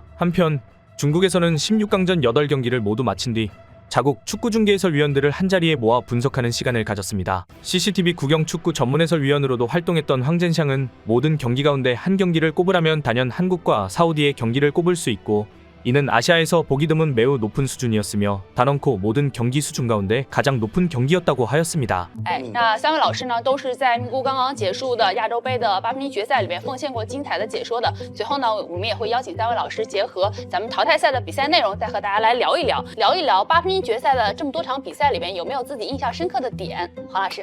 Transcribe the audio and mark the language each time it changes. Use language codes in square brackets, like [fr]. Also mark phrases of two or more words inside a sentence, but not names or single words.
[ko] 한편 중국에서는 16강전 8경기를 모두 마친 뒤 자국 축구중계 해설위원들을 한자리에 모아 분석하는 시간을 가졌습니다. CCTV 국영 축구 전문 해설위원으로도 활동했던 황젠샹은 모든 경기 가운데 한 경기를 꼽으라면 단연 한국과 사우디의 경기를 꼽을 수 있고 이는 아시아에서 보기 드문 매우 높은 수준이었으며 단언코 모든 경기 수준 가운데 가장 높은 경기였다고 하였습니다. [zh] 那三位老师呢，都是在预估刚刚结束的亚洲杯的八分之一决赛里面奉献过精彩的解说的。随后呢，我们也会邀请三位老师结合咱们淘汰赛的比赛内容，再和大家来聊一聊八分之一决赛的这么多场比赛里面有没有自己印象深刻的点。黄老师，